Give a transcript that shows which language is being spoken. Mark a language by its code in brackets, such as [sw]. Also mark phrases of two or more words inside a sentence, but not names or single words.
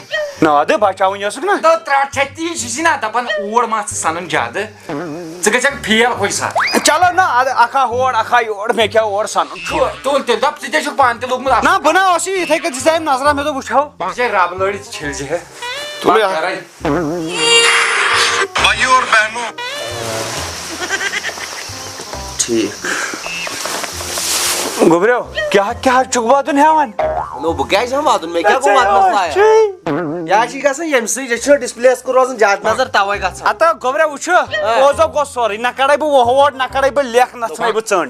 [ks] نہ ادٕ بچاوٕنۍ ٲسٕکھ نا ترٛٹھ چھےٚ تی چھُسی نا دپان اور ما ژٕ سنان زیادٕ ژٕ گژھکھ فیل ہوٚے ساتہٕ چلو نہ اکھا ہور اکھا یور مےٚ کیٛاہ اور سنُن چھُ تُل تیٚلہِ دپ ژٕ تے چھُکھ پانہٕ تہِ لوٚگمُت نہ بہٕ نہ اوسُے یِتھٕے کٔنۍ دِژایم نظرا مےٚ دوٚپ وٕچھو بہٕ چھے رب لٲڑِتھ چھٔلۍ زِ ہے [hi] भाई और बहनो. [ks] ٹھیٖک گوبریو کیا چھُکھ واتُن ہٮ۪وان نو بہٕ کیٛازِ ہٮ۪مہٕ واتُن مےٚ کیٛاہ گوٚو واتنس لایق یا چھِ گژھان ییٚمہِ سۭتۍ یہِ چھُ ڈِسپلے یس کُن روزان زیادٕ نظر تَوے گژھان ہتا گوبریو وٕچھ پوزو گوٚو سورُے نہ کڑے بہٕ ووٹ نہ کڑے بہٕ لیکھ نہ ژھٕنَے بہٕ ژٔنٛڈ